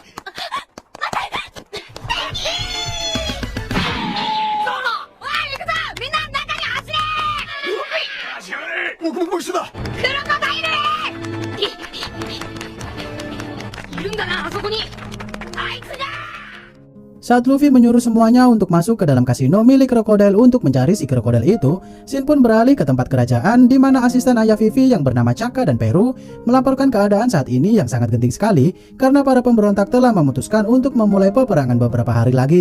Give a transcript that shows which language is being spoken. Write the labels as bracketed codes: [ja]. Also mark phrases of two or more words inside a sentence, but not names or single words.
[ja] みんな中に走れ。足がねえ。僕も一緒だ。クロコダイル。いるんだなあそこに。あいつだ。 [id] Saat Luffy menyuruh semuanya untuk masuk ke dalam kasino milik krokodil untuk mencari si krokodil itu, Shin pun beralih ke tempat kerajaan di mana asisten ayah Vivi yang bernama Chaka dan Peru melaporkan keadaan saat ini yang sangat genting sekali karena para pemberontak telah memutuskan untuk memulai peperangan beberapa hari lagi.